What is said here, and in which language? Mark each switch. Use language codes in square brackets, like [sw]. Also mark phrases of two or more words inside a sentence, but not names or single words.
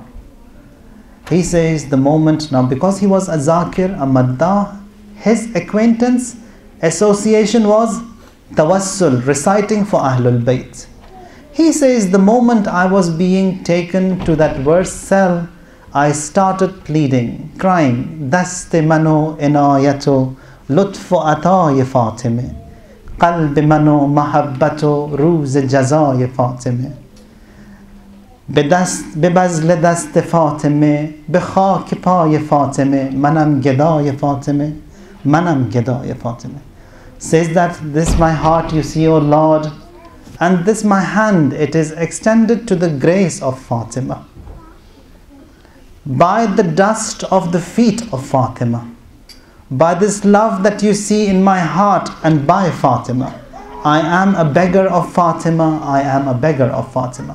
[en] He says the moment, now because he was a zakir, a maddah, his acquaintance, association was tawassul, reciting for Ahlul Bayt. He says the moment I was being taken to that worst cell, I started pleading, crying, [fa] دست من و عنایت و لطف و عطای فاطمه، قلب من و محبت و روز جزای فاطمه. ببذل دست فاطمه به خاک پای فاطمه منم گدای فاطمه منم گدای فاطمه. [en] Says that this my heart you see, O Lord, and this my hand, it is extended to the grace of Fatima. By the dust of the feet of Fatima, by this love that you see in my heart, and by Fatima, I am a beggar of Fatima, I am a beggar of Fatima.